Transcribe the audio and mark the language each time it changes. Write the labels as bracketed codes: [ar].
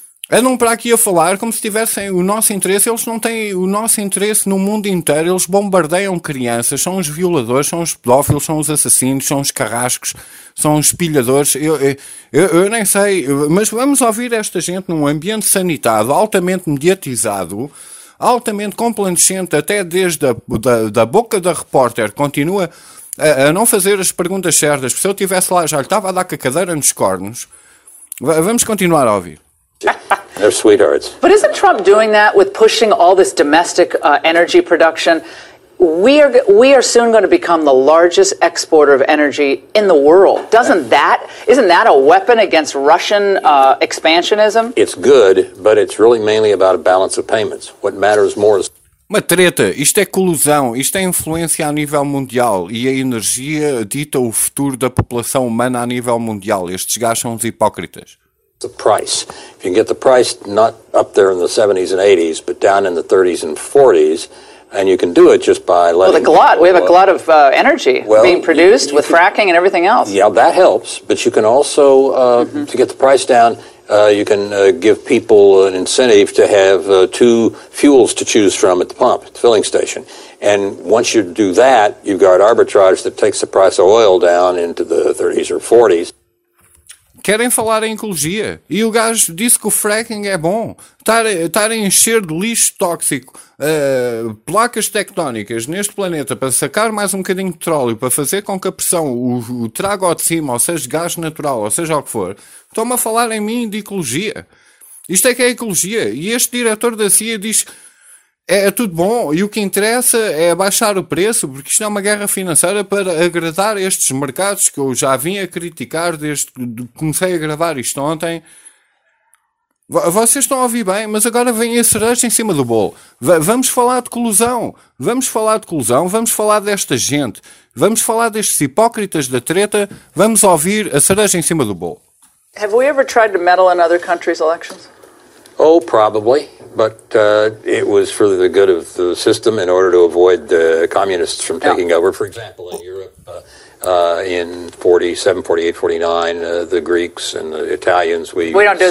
[pt] Andam para aqui a falar como se tivessem o nosso interesse, eles não têm o nosso interesse no mundo inteiro, eles bombardeiam crianças, são os violadores, são os pedófilos, são os assassinos, são os carrascos, são os pilhadores, eu nem sei, mas vamos ouvir esta gente num ambiente sanitado, altamente mediatizado, altamente complacente, até desde da boca da repórter, continua a não fazer as perguntas certas, se eu estivesse lá já lhe estava a dar com a cadeira nos cornos. Vamos continuar a ouvir. [en] They're sweethearts. But isn't Trump doing that with pushing all this domestic energy production? We are soon going to become the largest exporter of energy in the world. Isn't that a weapon against Russian expansionism? It's good, but it's really mainly about a balance of payments. What matters more is... [pt] Uma treta. Isto é colusão. Isto é influência a nível mundial. E a energia dita o futuro da população humana a nível mundial. Estes gajos são os hipócritas. [en] The price. If you can get the price not up there in the 70s and 80s, but down in the 30s and 40s, and you can do it just by letting... Well, the glut. We have a glut of energy being produced with fracking and everything else. Yeah, that helps. But you can also, to get the price down, you can give people an incentive to have two fuels to choose from at the pump, at the filling station. And once you do that, you've got arbitrage that takes the price of oil down into the 30s or 40s. [pt] Querem falar em ecologia. E o gajo disse que o fracking é bom. Estar a encher de lixo tóxico placas tectónicas neste planeta para sacar mais um bocadinho de petróleo, para fazer com que a pressão o traga ao de cima, ou seja, gás natural, ou seja o que for. Estão-me a falar em mim de ecologia. Isto é que é ecologia. E este diretor da CIA diz... É tudo bom, e o que interessa é baixar o preço, porque isto é uma guerra financeira para agradar estes mercados que eu já vim a criticar desde que comecei a gravar isto ontem. Vocês estão a ouvir bem, mas agora vem a cereja em cima do bolo. Vamos falar de colusão, vamos falar de colusão, vamos falar desta gente, vamos falar destes hipócritas da treta, vamos ouvir a cereja em cima do bolo. [en] Have we ever tried to meddle in other countries' elections? Oh, probably, but it was for the good of the system in order to avoid the communists from taking over. For example, in Europe in 47, 48, 49, the Greeks and the Italians, we don't do